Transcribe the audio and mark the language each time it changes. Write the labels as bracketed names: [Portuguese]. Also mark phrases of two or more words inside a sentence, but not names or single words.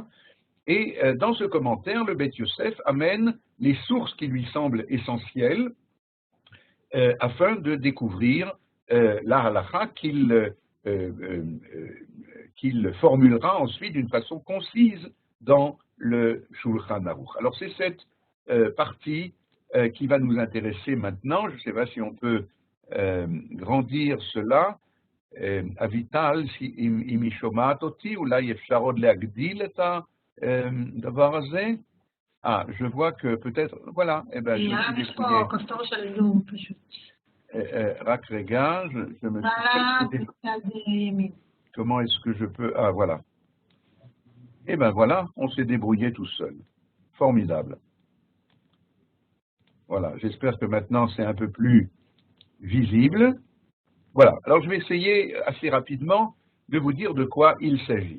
[French] Et dans ce commentaire, le Bet Yosef amène les sources qui lui semblent essentielles afin de découvrir la halacha qu'il formulera ensuite d'une façon concise dans le Shulchan Aruch. Alors c'est cette partie qui va nous intéresser maintenant. Je ne sais pas si on peut grandir cela. [Hebrew] אביטל, אם היא שומעת אותי, אולי אפשר עוד להגדיל את הדבר הזה? [French] Je vois que peut-être, voilà, eh ben, je me suis débrouillé. [Hebrew] רק רגע, [French] je me suis débrouillé. Comment est-ce que je peux... Ah, voilà. Eh ben voilà, on s'est débrouillé tout seul. Formidable. Voilà, j'espère que maintenant c'est un peu plus visible. Voilà, alors je vais essayer assez rapidement de vous dire de quoi il s'agit.